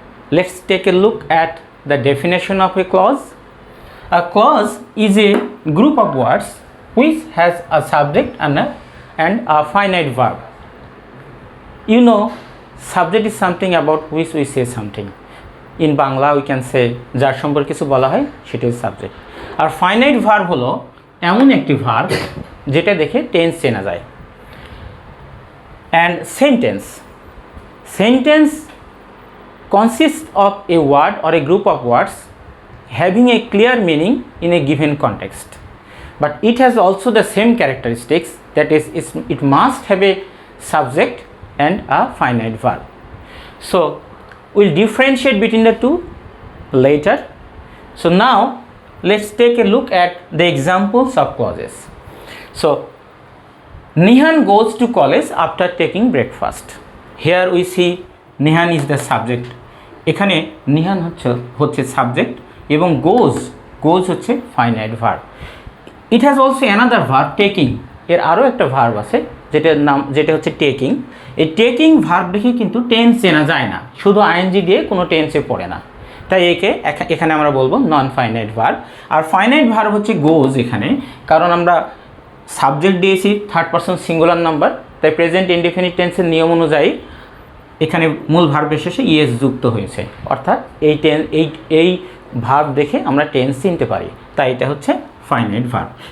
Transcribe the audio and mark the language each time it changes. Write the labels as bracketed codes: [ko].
[en] Let's take a look at the definition of a clause. A clause is a group of words which has a subject and a finite verb. You know, subject is something about which we say something. In Bangla we can say jar [bn] সম্পর্কে কিছু বলা হয় সেটা হচ্ছে subject. আর finite verb হলো এমন একটি verb যেটা দেখে টেন্স চেনা যায়। [en] And sentence consists of a word or a group of words having a clear meaning in a given context, but it has also the same characteristics, that is it must have a subject and a finite verb. So we'll differentiate between the two later. So now let's take a look at the examples of clauses. So Nihan goes to college after taking breakfast. Here we see Nihan is the subject. [bn] এখানে Nihan হচ্ছে subject এবং goes হচ্ছে finite verb. [en] It has also another verb, taking. [bn] এর আরও একটা verb আছে যেটা হচ্ছে টেকিং। এই টেকিং ভার্ব দেখে কিন্তু টেন্স চেনা যায় না, শুধু আইএনজি দিয়ে কোনো টেন্সে পড়ে না, তাই এখানে আমরা বলবো নন ফাইনাইট ভার্ব। আর ফাইনাইট ভার্ব হচ্ছে গোজ এখানে, কারণ আমরা সাবজেক্ট দিয়েছি থার্ড পারসন সিঙ্গুলার নাম্বার, তাই প্রেজেন্ট ইনডেফিনিট টেন্সের নিয়ম অনুযায়ী এখানে মূল ভার্বের শেষে ইএস যুক্ত হয়েছে, অর্থাৎ এই ভার্ব দেখে আমরা টেন্স চিনতে পারি, তাই এটা হচ্ছে ফাইনাইট ভার্ব।